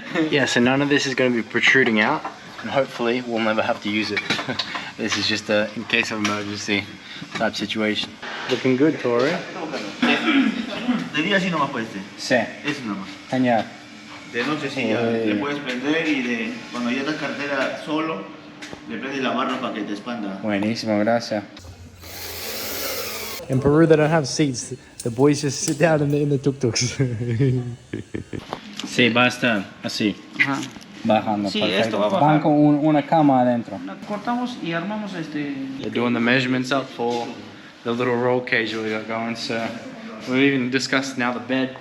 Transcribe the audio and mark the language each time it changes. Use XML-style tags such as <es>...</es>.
<en>Yeah, so none of this is going to be protruding out, and hopefully we'll never have to use it. This is just a in case of emergency type situation. Looking good, Tori.</en> <es>De día sí nomás puede ser. Sí. Eso nomás. Genial. De noche sí ya le puedes prender y de cuando ya estás cartera solo, le prendes la barra para que te expanda. Buenísimo, gracias.</es> <en>In Peru, they don't have seats. The boys just sit down in the tuk-tuks.</en> <es>Sí, va a estar así. Ajá. Bajando, Sí, perfecto. esto va a bajar. Van con una cama adentro. Cortamos y armamos</es> <en>They're doing the measurements up for the little roll cage we got going, so we've even discussed now the bed.</en>